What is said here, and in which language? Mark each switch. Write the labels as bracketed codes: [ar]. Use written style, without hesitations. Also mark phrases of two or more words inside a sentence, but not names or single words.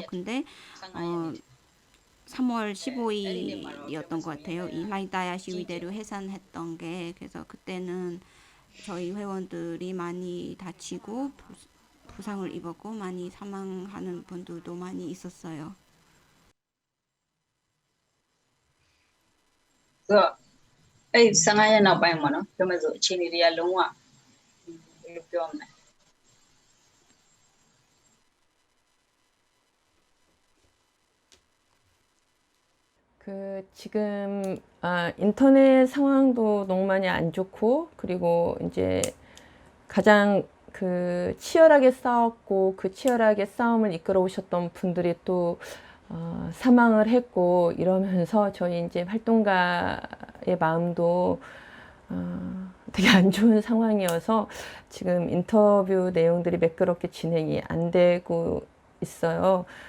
[ko] 근데 3월 15일이었던 것 같아요. 이 라이다야 시위대로 해산했던 게. 그래서 그때는 저희 회원들이 많이 다치고 부상을 입었고 많이 사망하는 분들도 많이 있었어요. [my] ဆိုတော့အဲ့15ရက်နောက်ပိုင်းပေါ့နော်ပြောမယ်ဆိုအခြေအနေတွေကလုံးဝဘယ်လိုပြောမလဲ [ko] 지금 인터넷 상황도 너무 많이 안 좋고 그리고 이제 가장 그 치열하게 싸웠고 그 치열하게 싸움을 이끌어 오셨던 분들이 또 사망을 했고 이러면서 저희 이제 활동가의 마음도 되게 안 좋은 상황이어서 지금 인터뷰 내용들이 매끄럽게 진행이 안 되고 있어요.